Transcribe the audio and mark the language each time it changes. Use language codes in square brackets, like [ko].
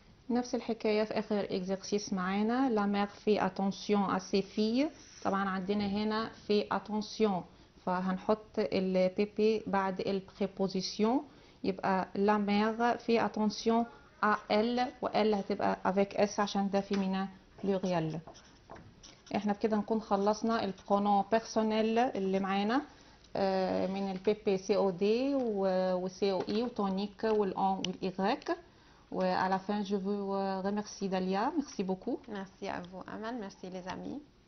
[ar] نفس الحكاية في آخر exercice معانا [fr] la mère fait attention à ses filles. [ar] طبعا عندنا هنا fait attention فهنحط ال PP بعد ال préposition يبقى [fr] la mère fait attention à elle [ar] و elle هتبقى avec S عشان ده [fr] féminin pluriel. [ar] احنا بكده نكون خلصنا البرونون بيرسونيل اللي معانا من ال PP COD و COI وتونيك والان والإغريك. [fr] À la fin, je vous remercie Dalia. Merci beaucoup. Merci à vous Amal, merci les amis.